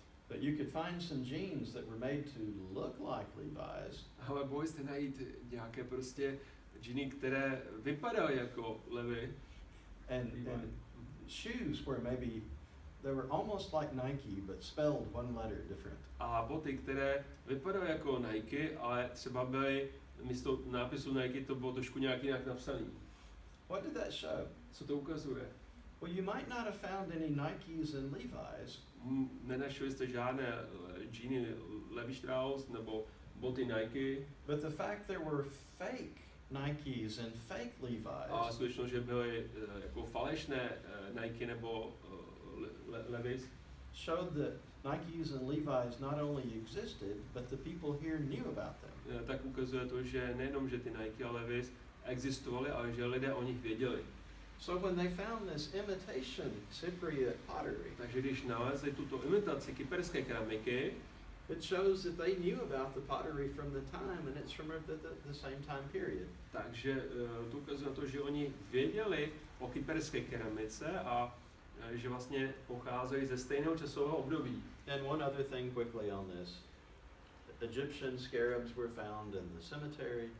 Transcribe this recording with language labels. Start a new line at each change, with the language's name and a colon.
English: But you could find some jeans that were made to look like Levi's.
Czech: Ale bojím se najít nějaké prostě džiny, které vypadaly jako Levi.
English: And shoes where maybe they were almost like Nike but spelled one letter different.
Czech: A boty, které vypadaly jako Nike, ale třeba byly místo nápisu Nike to bylo trošku nějak jinak napsaný.
English: What did that show?
Czech: Co to ukazuje?
English: Well, you might not have found any Nikes and Levi's.
Czech: Nenašli jste žádné džíny Levi Strauss nebo boty Nike.
English: But the fact there were fake Nikes and fake Levi's.
Czech: A skutečnost, že byly jako falešné Nike nebo Levi's.
English: Showed that Nikes and Levi's not only existed, but the people here knew about them.
Czech: Tak ukazuje to, že nejenom, že ty Nike a Levi's existovaly, ale že lidé o nich věděli.
English: So when they found this imitation Cypriot pottery,
Czech: takže když nalezli tuto imitaci kyperské keramiky,
English: it shows that they knew about the pottery from the time, and it's from the same time period.
Czech: Takže to ukazuje na to, že oni věděli o kyperské keramice a že vlastně pocházejí ze stejného časového období.
English: And one other thing quickly on this. Egyptian scarabs were found in the cemetery.